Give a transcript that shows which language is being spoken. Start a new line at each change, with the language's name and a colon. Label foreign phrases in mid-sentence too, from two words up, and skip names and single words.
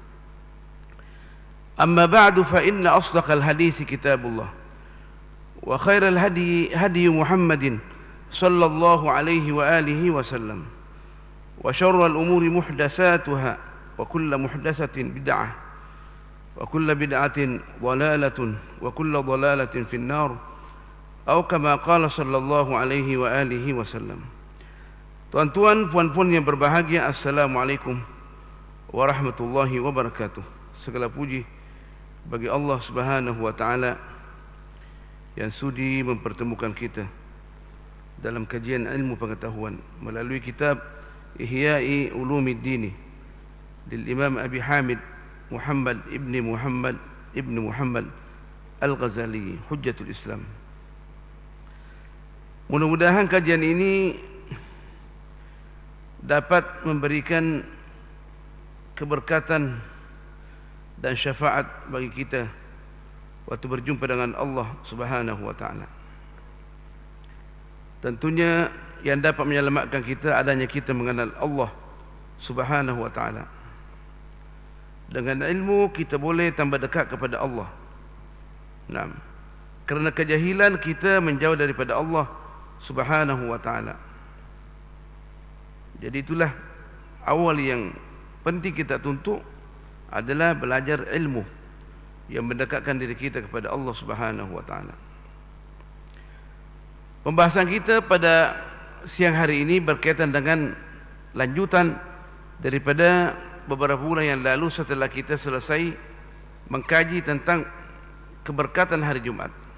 Arabic: أما بعد، فإن أصدق الحديث كتاب الله، وخير الهدي هدي محمد صلى الله عليه وآله وسلم، وشر الأمور محدثاتها، وكل محدثة بدعة، وكل بدعة ضلالة، وكل ضلالة في النار، أو كما قال صلى الله عليه وآله وسلم.
Malay: Tuan-tuan, puan-puan yang berbahagia,
Arabic: السلام عليكم ورحمة الله وبركاته.
Malay: Segala puji bagi Allah
Arabic: سبحانه وتعالى
Malay: yang sudi mempertemukan kita dalam kajian ilmu pengetahuan melalui kitab Ihya'i Ulumiddin lil Imam Abi Hamid Muhammad ibn Muhammad Al-Ghazali, Hujjatul Islam. Mudah-mudahan kajian ini dapat memberikan keberkatan dan syafaat bagi kita waktu berjumpa dengan Allah
Arabic: سبحانه وتعالى.
Malay: Tentunya yang dapat menyelamatkan kita adanya kita mengenal Allah
Arabic: سبحانه وتعالى.
Malay: Dengan ilmu kita boleh tambah dekat kepada Allah. Nah, kerana kejahilan kita menjauh daripada Allah
Arabic: سبحانه وتعالى.
Malay: Jadi itulah awal yang penting kita tuntut adalah belajar ilmu yang mendekatkan diri kita kepada Allah
Arabic: سبحانه وتعالى.
Malay: Pembahasan kita pada siang hari ini berkaitan dengan lanjutan daripada beberapa bulan yang lalu setelah kita selesai mengkaji tentang keberkatan hari Jumat.